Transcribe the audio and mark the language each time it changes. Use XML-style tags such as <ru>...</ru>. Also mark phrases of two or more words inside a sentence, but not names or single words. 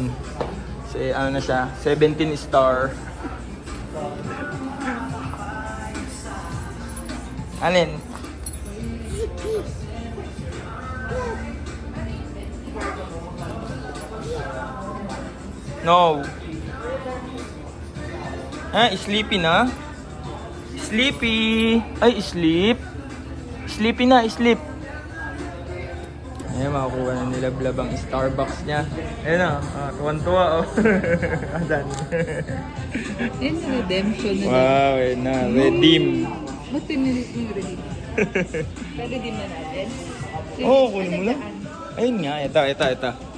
<tl>Kasi ano na siya, 17 star. Alin?</tl> <en>No. Sleepy na? Sleepy. Ay, sleep. Sleepy na, sleep.</en> <tl>Ayan, makakuha na nila Blab ang Starbucks niya. Ayan na, tuwan-tuwa oh. Adan. Yan yung redemption na Wow, ayan na, redeem. Ba't pinilis mo yung redeem? Pwede din na natin? Oo, oh, kunin mo lang. Ayun nga, ito.</tl>